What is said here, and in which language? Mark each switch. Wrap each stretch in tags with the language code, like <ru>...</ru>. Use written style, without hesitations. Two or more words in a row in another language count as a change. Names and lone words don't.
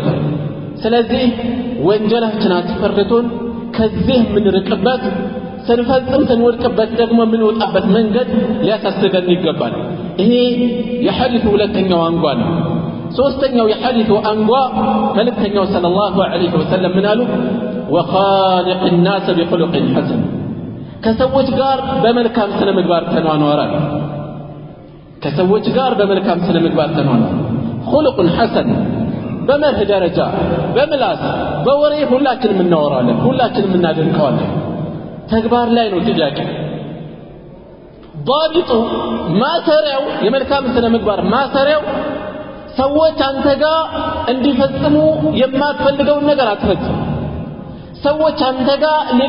<am>ስለዚህ ወንጀላችን አስፈርቶን ከዚህ የምንርቅበት ስንፈጽም ስንወድቅበት ደግሞ የምንወጣበት መንገድ ሊያሳስበን ይገባል ይሄ የሐዲሱ ሁለተኛው አንጓ ነው ሶስተኛው የሐዲሱ አንጓ መልእክተኛው</am> <ar>صلى الله عليه وسلم</ar> <am>ምን አሉ</am> <ar>وخالق الناس بخلق حسن</ar> <am>ከሰዎች ጋር በመልካም ስነ ምግባር ተኗኗራል ከሰዎች ጋር በመልካም ስነ ምግባር ተኗኗር</am> <ar>خلق حسن</ar> <am>በመርህ ደረጃ በምላስ በወሬ ሁላችንም እናወራለን ሁላችንም እናደንቀዋለን ተግባር ላይ ነው ጥያቄ ضابط ማሰሪያው የመልካም ስነ ምግባር ማሰሪያው ሰዎች አንተ ጋር እንዲፈጽሙ የማትፈልገው ነገር አትፈጽም ሰዎች አንተ ጋር</am>